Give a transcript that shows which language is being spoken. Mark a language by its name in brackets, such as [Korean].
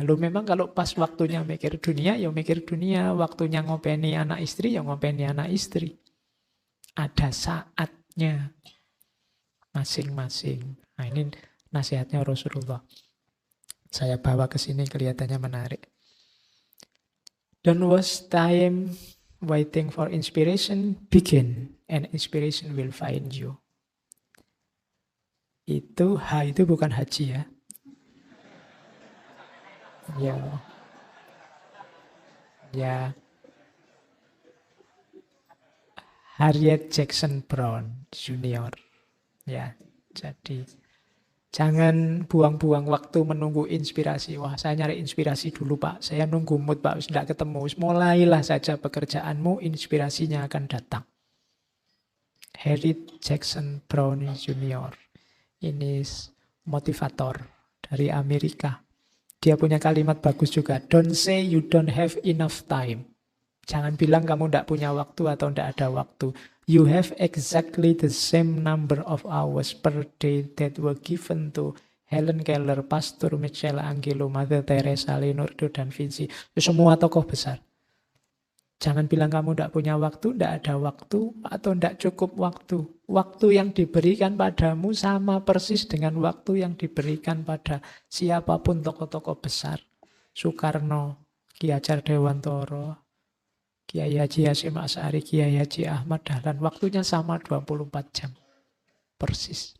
[Indonesian] Loh memang kalau pas waktunya mikir dunia, ya mikir dunia. Waktunya ngopeni anak istri, ya ngopeni anak istri. Ada saatnya masing-masing. Nah ini nasihatnya Rasulullah. Saya bawa ke sini kelihatannya menarik. [English] Don't waste time waiting for inspiration, begin, and inspiration will find you. [Indonesian] Itu itu bukan haji ya. Ya. Harriet Jackson Brown Junior. Ya, jadi jangan buang-buang waktu menunggu inspirasi. Wah, saya nyari inspirasi dulu, Pak. Saya nunggu mood, Pak. Tidak ketemu. Mulailah saja pekerjaanmu, inspirasinya akan datang. Harriet Jackson Brown Junior. Ini motivator dari Amerika. Dia punya kalimat bagus juga. [English] Don't say you don't have enough time. [Indonesian] Jangan bilang kamu tidak punya waktu atau tidak ada waktu. [English] You have exactly the same number of hours per day that were given to Helen Keller, Pastor Michelangelo, Mother Teresa, Leonardo da Vinci. [Indonesian] Semua tokoh besar. Jangan bilang kamu tidak punya waktu, tidak ada waktu, atau tidak cukup waktu. Waktu yang diberikan padamu sama persis dengan waktu yang diberikan pada siapapun tokoh-tokoh besar. Soekarno, Ki Hajar Dewantoro, Kiai Haji Hasyim Asy'ari, Kiai Haji Ahmad Dahlan, waktunya sama 24 jam. Persis.